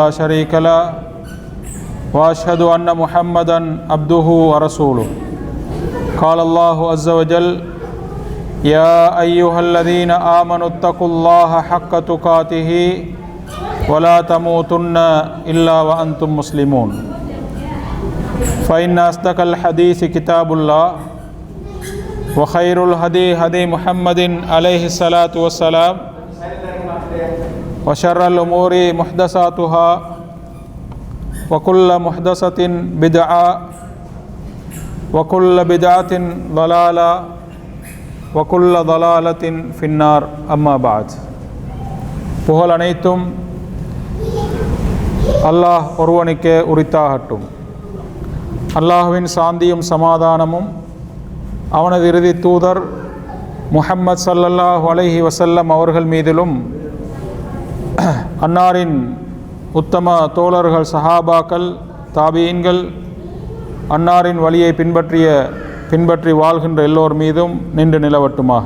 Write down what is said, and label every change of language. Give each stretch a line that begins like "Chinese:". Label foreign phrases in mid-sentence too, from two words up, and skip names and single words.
Arabic: شريك له وأشهد أن محمدا عبده ورسوله قال الله عز وجل يا أيها الذين آمنوا اتقوا الله حق تقاته ولا تموتن إلا وأنتم مسلمون فإن أصدق الحديث كتاب الله وخير الهدي هدي محمد عليه الصلاة والسلام وشر الأمور محدثاتها وكل محدثة بدعة وكل بدعة ضلالة وكل ضلالة في النار أما بعد
Tamil: புகழ் அனைத்தும் அல்லாஹ் ஒருவனுக்கே உரித்தாகட்டும். அல்லாஹ்வின் சாந்தியும் சமாதானமும் அவனது இறுதி தூதர் முஹம்மது
Arabic: صلى الله عليه وسلم
Tamil: அவர்கள் மீதிலும் அன்னாரின் உத்தம தோழர்கள் சஹாபாக்கள் தாபீன்கள் அன்னாரின் வழியை பின்பற்றி வாழ்கின்ற எல்லோர் மீதும் நின்று நிலவட்டுமாக.